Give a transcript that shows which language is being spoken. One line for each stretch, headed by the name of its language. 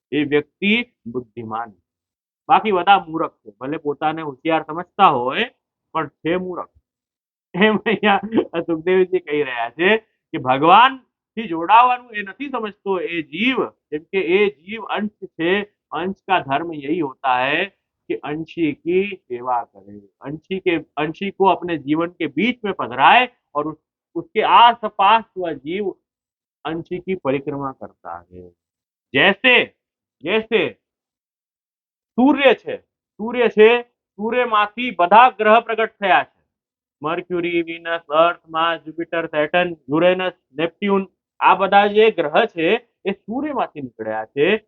Gujarati: એ વ્યક્તિ બુદ્ધિમાન. બાકી બધા મૂર્ખ છે, ભલે પોતાને હોશિયાર સમજતા હોય પણ છે મૂર્ખ. એમ અહીંયા સુખદેવજી કહી રહ્યા છે કે ભગવાન થી જોડાવાનું એ નથી समझतो એ जीव, કેમ કે એ जीव अंश છે.
Hindi: अंश का धर्म यही होता है कि अंशी की सेवा करे, अंशी को अपने जीवन के बीच में पधराए और उसके आस पास वह जीव अंश की परिक्रमा करता है। जैसे जैसे
Gujarati: સૂર્ય છે, સૂર્યમાંથી બધા ગ્રહ પ્રગટ થયા છે. મર્ક્યુરી, વિનસ, અર્થ, માર્સ, જુપિટર, સેટર્ન, યુરેનસ, નેપ્ટ્યુન, આ બધા જે ગ્રહ છે એ સૂર્યમાંથી નીકળ્યા છે.